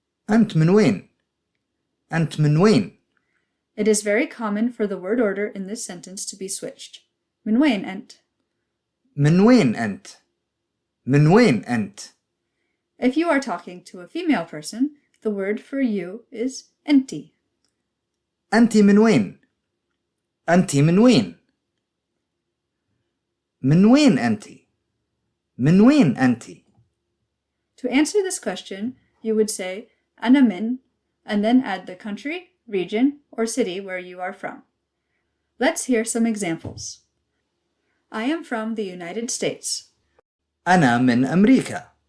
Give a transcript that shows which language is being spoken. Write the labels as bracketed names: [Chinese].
[Arabic] أنت من وين؟ أنت من وين؟ [English] It is very common for the word order in this sentence to be switched. [Arabic] Min wain ent. من وين أنت؟ من وين أنت؟ [English] If you are talking to a female person, the word for you is enti. [Arabic] أنت من وين؟ أنت من وين؟ من وين أنت؟ من وين أنت؟ [English] To answer this question, you would say [Arabic] أنا من, [English] and then add the country, region, or city where you are from. Let's hear some examples. I am from the United States. [Arabic] أنا من أمريكا.